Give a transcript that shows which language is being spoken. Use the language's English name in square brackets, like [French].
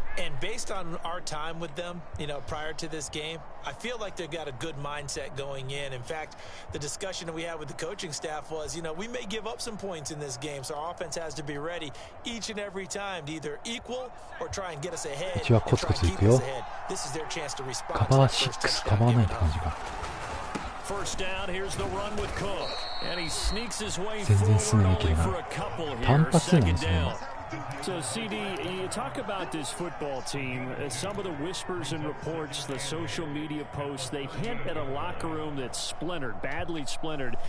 [English] And based on our time with them, you know, prior to this game, I feel like they've got a good mindset going in. In fact, the discussion that we had with the coaching staff was, you know, we may give up some points in this game, so our offense has to be ready each and every time to either equal or try and get us ahead. And try and keep us ahead. This is their chance to respond. [Japanese] カバー6、カバー9って感じか。 [English] First down, here's the run with Cook. And he sneaks his way forward only for a couple here. Second down. So, CD, you talk about this football team, some of the whispers and reports, the social media posts, they hint at a locker room that's splintered, badly splintered.